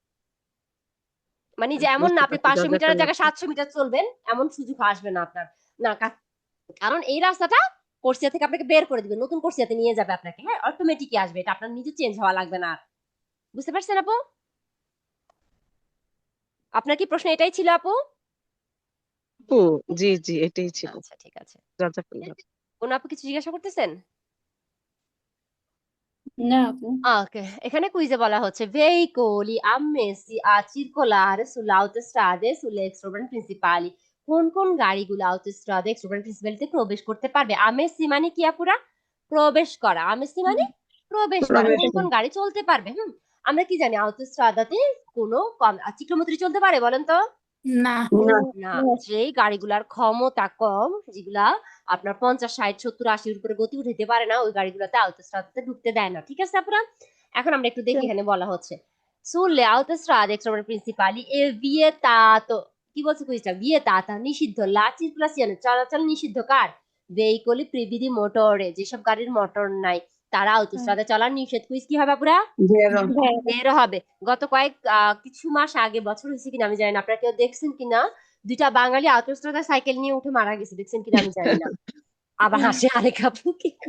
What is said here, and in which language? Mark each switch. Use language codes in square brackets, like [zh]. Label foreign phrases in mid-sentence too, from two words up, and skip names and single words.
[bn] মানে যে এমন না আপনি 500 মিটারের জায়গায় 700 মিটার চলবেন এমন সুযোগ আসবে না আপনার না কারণ এই রাস্তাটা কোর্সিয়া থেকে আপনাকে বের করে দিবে নতুন কোর্সিয়াতে নিয়ে যাবে আপনাকে হ্যাঁ অটোমেটিকই আসবে এটা আপনার নিজে চেঞ্জ হওয়া লাগবে না আর বুঝতে পারছেন আপু আপনার কি প্রশ্ন এটাই ছিল আপু আপু জি জি এটাই ছিল আচ্ছা ঠিক আছে জাযাকাল্লাহ কোন আপু কিছু জিজ্ঞাসা করতেছেন না আপু ওকে এখানে কুইজে বলা হচ্ছে [it] veicoli ammessi a circolare sulle autostrade sulle extraurban principali [bn] কোন কোন গাড়িগুলো [it] autostrade extraurban principaliতে [bn] প্রবেশ করতে পারবে আমেসি মানে কি আপুরা প্রবেশ করা আমেসি মানে প্রবেশ করা কোন কোন গাড়ি চলতে পারবে আমরা কি জানি autostradaতে কোনো চিক্রমুত্রি চলতে পারে বলেন তো না না না, যেই গাড়িগুলার ক্ষমতা কম, যেগুলা আপনার 50, 60, 70, 80 উপরে গতি উঠাইতে পারে না, ওই গাড়িগুলোতে autostrada ঢুকতে দেয় না। ঠিক আছে আপনারা? এখন আমরা একটু দেখি এখানে বলা হচ্ছে [it] sulle autostrade extraprincipali e vietato, [bn] কি বলছে কুইজটা, vietata নিষিদ্ধ, [it] la circolazione [bn] চলাচল নিষিদ্ধ কার, [it] veicoli privi di motore, [bn] যেসব গাড়ির মোটর নাই তারা autostrada চলা নিষেধ। কুইজ কি হবে পুরা? ভেরো বেরো হবে। গত কিছু মাস আগে, বছর হয়েছে কিনা আমি জানি না, আপনারা কেউ দেখছেন কিনা, দুইটা বাঙালি autostrada সাইকেল নিয়ে উঠে মারা গেছে, দেখছেন কিনা আমি জানি না। আবার হাসি আরেক আপু কি